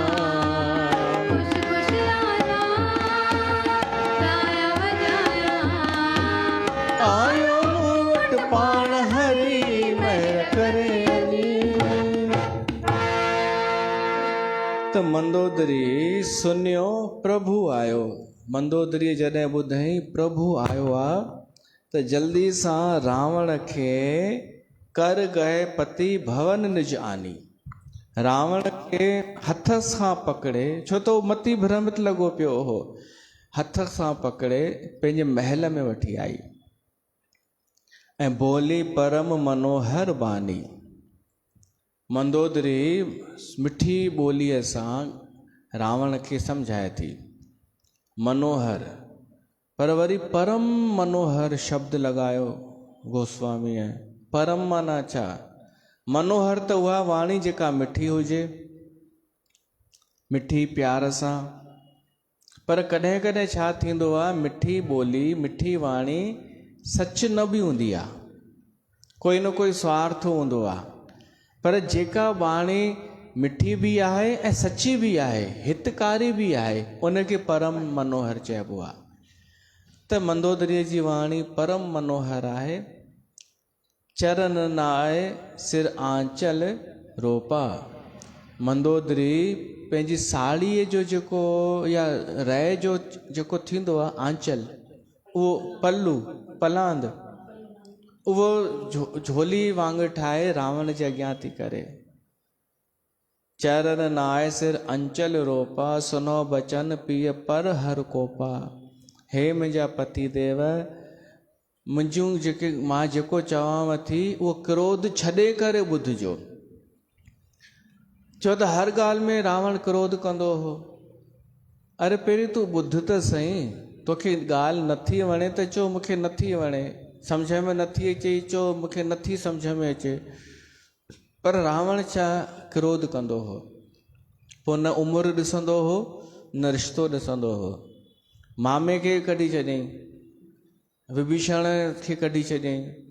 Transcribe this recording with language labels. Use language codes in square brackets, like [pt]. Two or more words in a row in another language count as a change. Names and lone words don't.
[sd] आयो मूं वटि पाण हरी महर करे त मंदोदरी सुनियो प्रभु आयो मंदोदरी जॾहिं ॿुधई प्रभु आयो आहे त जल्दी सां रावण खे [awa] कर गए पति भवन निज आनी [sd] रावण खे हथ सां पकड़े छो त उहो मती भ्रमित लॻो पियो हो हथ सां पकड़े पंहिंजे महल में वठी आई ऐं [awa] बोली परम मनोहर बानी [sd] मंदोदरी मिठी ॿोलीअ सां रावण खे सम्झाए थी मनोहर पर वरी परम मनोहर शब्द लॻायो गोस्वामीअ परम माना छा मनोहर त उहा वाणी जेका मिठी हुजे मिठी प्यार सां पर कॾहिं कॾहिं छा थींदो आहे मिठी ॿोली मिठी वाणी सच न बि हूंदी आहे कोई न कोई स्वार्थ हूंदो आहे पर जेका वाणी मिठी भी आहे ऐं सची भी आहे हितकारी भी आहे उनखे परम मनोहर चइबो आहे त मंदोदरीअ जी वाणी परम मनोहर आहे [awa] चरण नाए सिर आंचल रोपा [sd] मंदोदरी पंहिंजी साड़ीअ जो जेको या रह जो जेको थींदो आहे आंचल उहो पल्लू पलांद उहो झोली वांगुरु ठाहे रावण जे अॻियां थी करे [awa] चरण नाए सिर अंचल रोपा सुनो बचन पीय पर हर कोपा [sd] हे मुंहिंजा पति देव मुंहिंजूं जेके मां जेको चवांव थी उहो क्रोध छॾे करे ॿुधिजो छो त हर ॻाल्हि में रावण क्रोध कंदो हो अरे पहिरीं तूं ॿुध त सही तोखे ॻाल्हि नथी वणे त चओ मूंखे नथी वणे सम्झ में नथी अचे चओ मूंखे नथी सम्झ में अचे पर रावण छा क्रोध कंदो हो पोइ न उमिरि ॾिसंदो हो न रिश्तो ॾिसंदो हो मामे खे कढी छॾियईं विभीषण खे कढी छॾियईं